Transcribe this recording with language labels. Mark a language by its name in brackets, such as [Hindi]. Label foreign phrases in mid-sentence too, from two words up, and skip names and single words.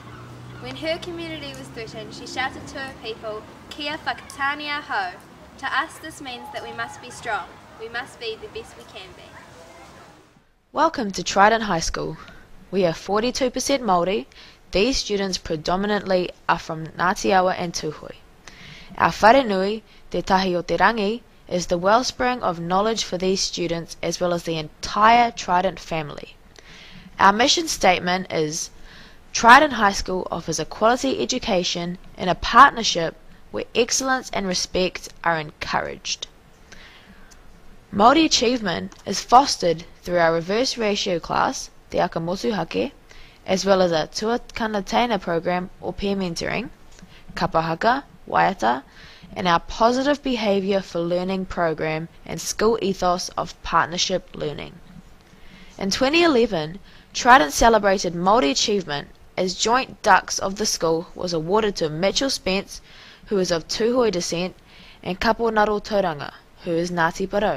[English] When her community was threatened, she shouted to her people, [Māori] Kia Whakatāne ho. [English] To us this means that we must be strong. We must be the best we can be. Welcome to Trident High School. We are 42% Māori. These students predominantly are from Ngāti Awa and Tūhoe. Our wharenui, Te Tahi o Te Rangi, is the wellspring of knowledge for these students as well as the entire Trident family. Our mission statement is, Trident High School offers a quality education in a partnership where excellence and respect are encouraged. Māori achievement is fostered through our reverse ratio class, Te Akamotu Hake, as well as a tuakana program or peer mentoring, [Māori] kapahaka, waiata, [English] and our positive behaviour for learning program and school ethos of partnership learning. In 2011, Trident celebrated Māori achievement as joint dux of the school was awarded to Mitchell Spence, who is of Tūhoe descent, and Kaponaro Tauranga, who is Ngāti Porou.